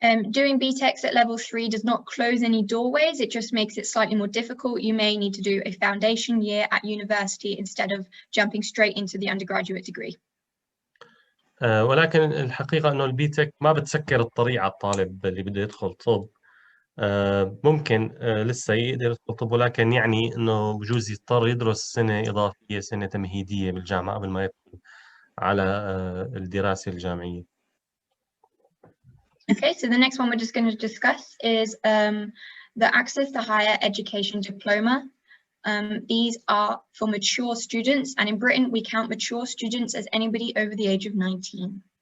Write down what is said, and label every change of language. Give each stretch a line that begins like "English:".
English: Doing B-TECs at level 3 does not close any doorways, it just makes it slightly more difficult. You may need to do a foundation year at university instead of jumping straight into the undergraduate degree.
Arabic: ولكن الحقيقة إنه البي-تك ما بتسكر الطريق على الطالب اللي بده يدخل طب. ممكن لسه يقدر يدخل طب، ولكن يعني إنه بجوز يضطر يدرس سنة إضافية، سنة تمهيدية بالجامعة قبل ما يدخل على الدراسة الجامعية.
English: Okay, so the next one we're just going to discuss is the Access to Higher Education Diploma. These are for mature students, and in Britain we count mature students as anybody over the age of 19.